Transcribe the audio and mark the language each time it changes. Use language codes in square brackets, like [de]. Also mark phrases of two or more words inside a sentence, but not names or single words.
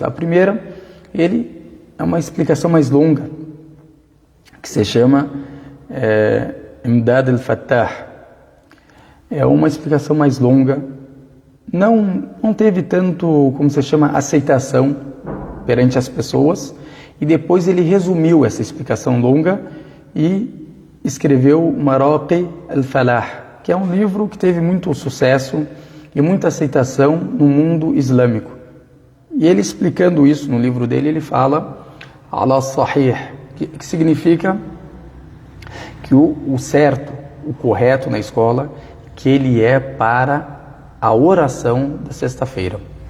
[pt] A primeira, ele é uma explicação mais longa, que se chama Imdad al-Fattah. É uma explicação mais longa, não teve tanto, como se chama, aceitação perante as pessoas, e depois ele resumiu essa explicação longa e escreveu Maraqi al-Falah, que é um livro que teve muito sucesso e muita aceitação no mundo islâmico. E ele explicando isso no livro dele, ele fala [ar] على صحيح, [pt] que significa que o certo, o correto na escola, que ele é para a oração da sexta-feira.